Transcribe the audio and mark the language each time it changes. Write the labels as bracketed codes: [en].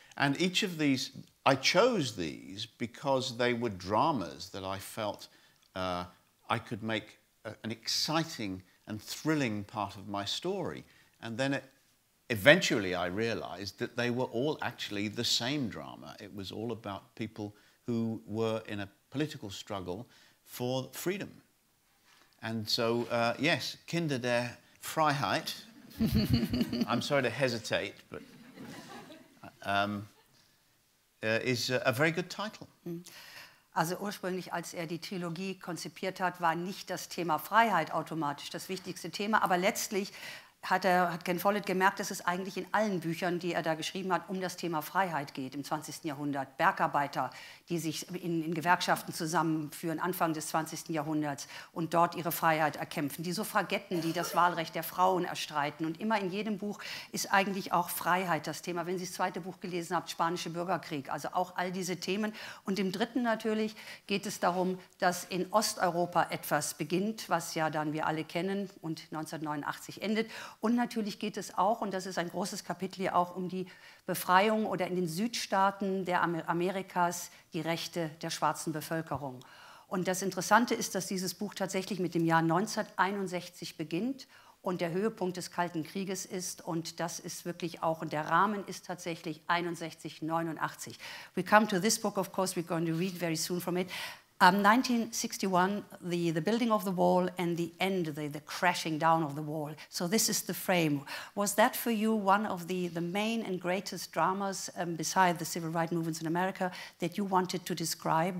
[en] And each of these, I chose these because they were dramas that I felt I could make an exciting and thrilling part of my story. And then eventually I realized that they were all actually the same drama. It was all about people who were in a political struggle for freedom. And so, yes, Kinder der Freiheit. I'm sorry to hesitate, but is a very good title. [de] Also ursprünglich, als er die Trilogie konzipiert hat, war nicht das Thema Freiheit automatisch das wichtigste Thema, aber letztlich hat Ken Follett gemerkt, dass es eigentlich in allen Büchern, die er da geschrieben hat, um das Thema Freiheit geht im 20. Jahrhundert. Bergarbeiter, die sich in Gewerkschaften zusammenführen, Anfang des 20. Jahrhunderts und dort ihre Freiheit erkämpfen. Die Suffragetten, die das Wahlrecht der Frauen erstreiten. Und immer in jedem Buch ist eigentlich auch Freiheit das Thema. Wenn Sie das 2. Buch gelesen haben, Spanische Bürgerkrieg, also auch all diese Themen. Und im 3. natürlich geht es darum, dass in Osteuropa etwas beginnt, was ja dann wir alle kennen und 1989 endet. Und natürlich geht es auch, und das ist ein großes Kapitel hier auch, um die Befreiung oder in den Südstaaten der Amerikas die Rechte der schwarzen Bevölkerung. Und das Interessante ist, dass dieses Buch tatsächlich mit dem Jahr 1961 beginnt und der Höhepunkt des Kalten Krieges ist. Und das ist wirklich auch, und der Rahmen ist tatsächlich 61, 89. [en] We come to this book, of course, we're going to read very soon from it. 1961, the building of the wall and the end, the crashing down of the wall. So this is the frame. Was that for you one of the main and greatest dramas, beside the civil rights movements in America, that you wanted to describe?